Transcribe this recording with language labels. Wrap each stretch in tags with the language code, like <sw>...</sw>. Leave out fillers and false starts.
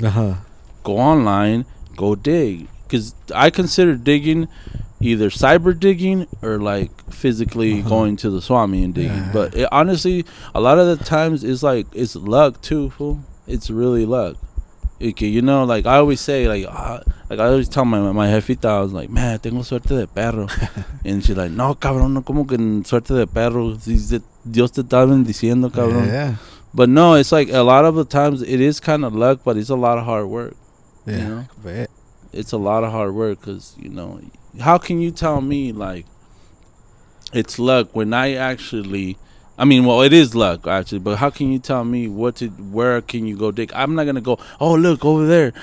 <en>Go online, go dig. Because I consider digging either cyber digging or, like, physically going to the Swami and digging. But honestly, a lot of the times it's like, it's luck too, fool. It's really luck. Okay, like I always say, like I always tell my jefita, I was like, man,</en> <es>tengo suerte de perro.</es> <en>And she's like,</en> <es>no, cabrón, no como que suerte de perro. Dios te está bendiciendo, cabrón.</es> <en>Yeah. But no, it's like a lot of the times it is kind of luck, but it's a lot of hard work. Yeah. It's a lot of hard work because, how can you tell me, like, it's luck when I actually I mean, well, it is luck actually, but how can you tell me where can you go dig? I'm not gonna go. Oh, look over there.</en>